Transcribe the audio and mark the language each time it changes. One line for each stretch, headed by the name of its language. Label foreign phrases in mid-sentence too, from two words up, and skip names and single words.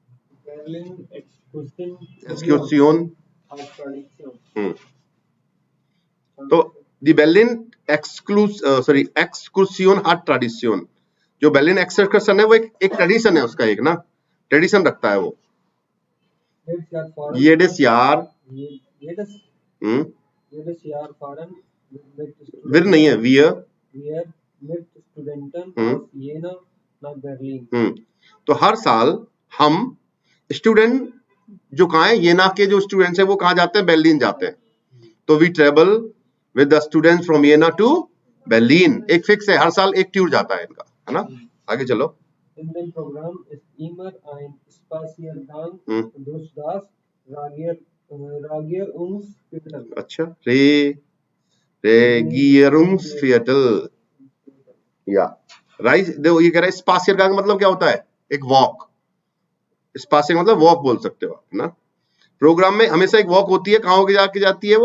Hindi: एक्सक्यूसियोन। तो
German: die Berlin Exkursion hat Tradition,
Hindi: जो बेर्लिन एक्सकर्शन है वो एक ट्रेडिशन है उसका, एक ना ट्रेडिशन रखता है वो।
German: jedes Jahr wir
Hindi: नहीं है,
German: wir mit Studenten aus Jena nach Berlin।
Hindi: तो हर साल हम स्टूडेंट जो कहाँ है, येना के जो स्टूडेंट्स है वो कहाँ जाते हैं? बर्लिन जाते हैं। तो
English: we travel with the students from Jena to Berlin,
Hindi: एक फिक्स है, हर साल एक टूर जाता है इनका, है ना। आगे चलो।
German: In dem Programm ist immer ein Spaziergang durch das Regierungsviertel।
Hindi: अच्छा, Regierungsviertel या राइट। देखो ये कह रहा है स्पासियरगांग मतलब क्या होता है? एक वॉक। स्पासियर मतलब वॉक बोल सकते हो आप, है ना। प्रोग्राम में हमेशा एक वॉक होती है, कहाँ होके जाके जाती है वो?